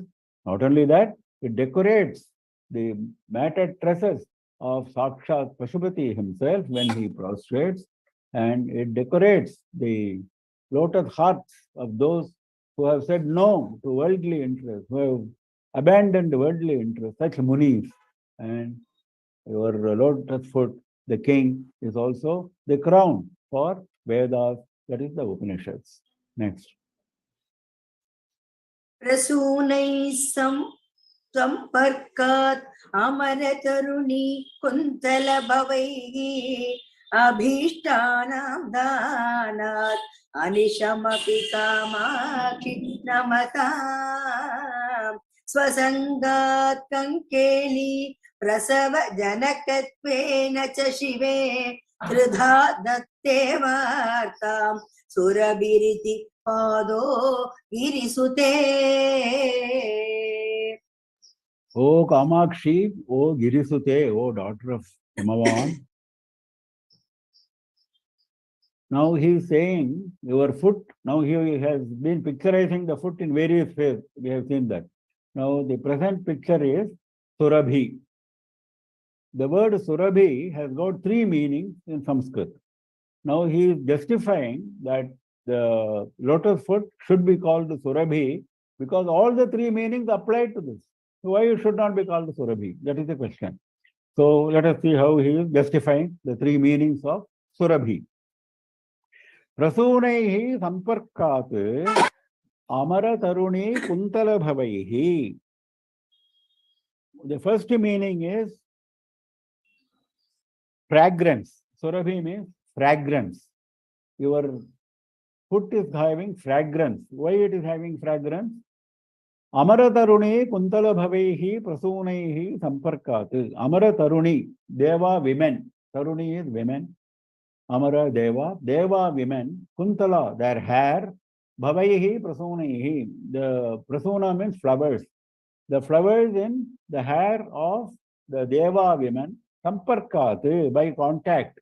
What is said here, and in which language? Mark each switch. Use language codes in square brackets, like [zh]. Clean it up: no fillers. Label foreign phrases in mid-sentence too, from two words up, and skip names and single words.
[en] Not only that, it decorates the matted tresses of Sakshat Pashupati himself when he prostrates, and it decorates the lotus hearts of those who have said no to worldly interests, who have abandoned worldly interests, such munis. And your lotus foot, the king, is also the crown for Vedas, that is the Upanishads. Next. [sa] Prasunai samparkat amaratharuni kuntala bhavaihi abhishtanam danat anishamapi kamakshi namatam swasangat kankeli prasava janakatvena cha shive tridha datte vartam surabiriti pado girisute. [en] O Kamakshi, O Girisute, O daughter of Himavan. Now he is saying your foot, now he has been picturizing the foot in various ways. We have seen that. Now the present picture is Surabhi. The word Surabhi has got three meanings in Sanskrit. Now he is justifying that the lotus foot should be called Surabhi because all the three meanings apply to this. So why it should not be called Surabhi? That is the question. So let us see how he is justifying the three meanings of Surabhi. [sa] Prasunaihi samparkat amara taruni kuntala bhavaihi. [en] The first meaning is fragrance. Surabhi means fragrance. Your foot is having fragrance. Why it is having fragrance? [sa] Amara taruni kuntala bhavaihi prasunaihi samparkat. Amara taruni, [en] deva women. Taruni is women. Amara Deva, Deva women, Kuntala, their hair, [sa] Bhavaihi Prasunaihi. [en] The Prasuna means flowers. The flowers in the hair of the Deva women, Samparkat, by contact.